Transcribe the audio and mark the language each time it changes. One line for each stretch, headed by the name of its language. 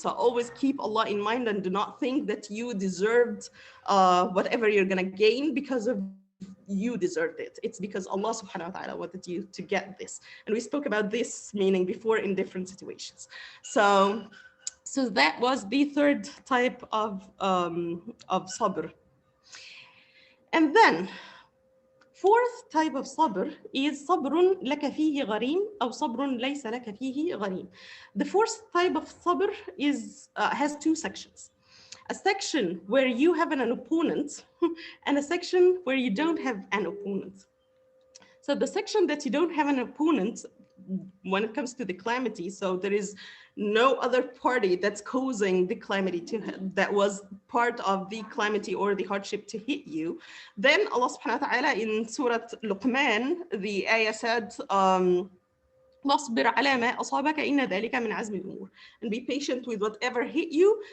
English: So always keep Allah in mind and do not think that you deserved whatever you're gonna gain because of you deserved it. It's because Allah subhanahu wa ta'ala wanted you to get this. And we spoke about this meaning before in different situations. So that was the third type of sabr. And then fourth type of sabr is
Arabic: صبر لك فيه غريم أو صبر ليس لك فيه غريم.
English: The fourth type of sabr is has two sections. A section where you have an opponent and a section where you don't have an opponent. So the section that you don't have an opponent when it comes to the calamity, so there is no other party that's causing the calamity that was part of the calamity or the hardship to hit you, then Allah subhanahu wa ta'ala in Surah Luqman, the ayah said,
Arabic: واصبر على ما أصابك إن ذلك من عزم الأمور,
English: and be patient with whatever hit you.